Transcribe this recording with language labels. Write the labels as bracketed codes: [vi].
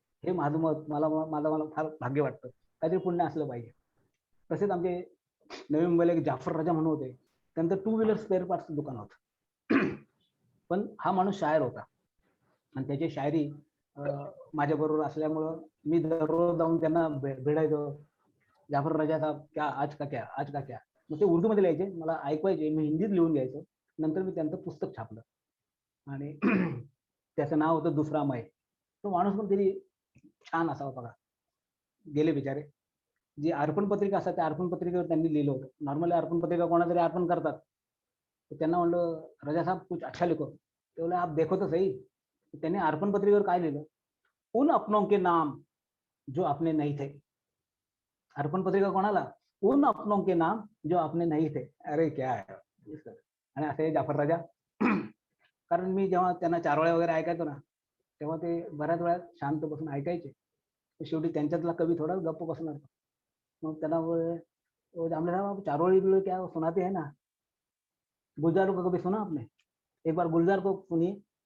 [mr] हे माझं मत, मला फार भाग्य वाटतं. काहीतरी पुण्य असलं पाहिजे. तसेच आमचे नवी मुंबईला एक जाफर राजा म्हणून होते, त्यांचं 2 व्हीलर स्पेअर पार्टचं दुकान होतं. पण हा माणूस शायर होता, आणि त्याची शायरी माझ्याबरोबर असल्यामुळं मी दररोज जाऊन त्यांना भेटायचो. [hi] जाफर राजा साहब क्या आज का क्या, आज का क्या. [mr] मग ते उर्दूमध्ये लिहायचे, मला ऐकवायचे, मी हिंदीत लिहून घ्यायचो. नंतर मी त्यांचं पुस्तक छापलं, आणि त्याचं नाव होतं दुसरा मै. तो माणूस पण तरी छान असावा बघा. गेले बिचारे. जी अर्पण पत्रिका असतात त्या अर्पण पत्रिकेवर त्यांनी लिहिलं होतं. नॉर्मली अर्पण पत्रिका कोणातरी अर्पण करतात, तर त्यांना म्हणलं, [hi] राजा साहब कुछ अच्छा लिखो. [mr] ते बोले, [hi] आप देखो तो सही. [mr] त्यांनी अर्पण पत्रिकेवर काय लिहिलं, [hi] उन अपनों के नाम जो अपने नहीं थे. [mr] अर्पण पत्रिका कोणाला, [hi] उन अपनों के नाम जो अपने नहीं थे. [mr] अरे क्या आहे. आणि असे जाफर राजा. कारण मी जेव्हा त्यांना चारोळ्या वगैरे ऐकायचो ना, तेव्हा ते बऱ्याच वेळा शांत बसून ऐकायचे. शेवटी त्यांच्यातला कवी थोडा गप्प बसणार. मग त्यांना जांभळे साहब [hi] चारोळी क्या सुनाते है ना, गुलजार को कभी सुना आपने, एक बार गुलजार को सुनिए.